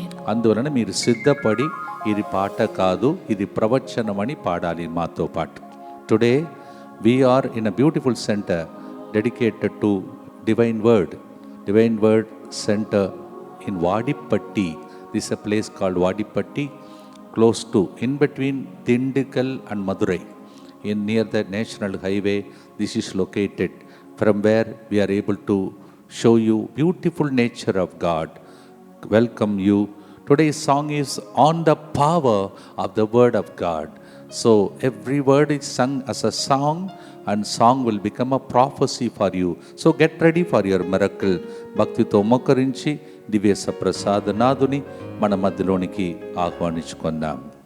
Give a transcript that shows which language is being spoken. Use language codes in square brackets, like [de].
[te] అందువలన మీరు సిద్ధపడి ఇది పాట కాదు, ఇది ప్రవచనం అని పాడాలి మాతో పాటు. [en] Today we are in a beautiful centre dedicated to divine word centre in Vadipatti. This a place called Vadipatti, close to, in between Dindigul and Madurai, near the national highway. This is located, from where we are able to show you beautiful nature of God. Welcome you. Today's song is on the power of the word of God. So every word is sung as a song, and song will become a prophecy for you. So get ready for your miracle. [te] భక్తితో మోకరించి దివ్య సప్రసాద నాదుని మన మధ్యలోనికి ఆహ్వానించుకుందాం.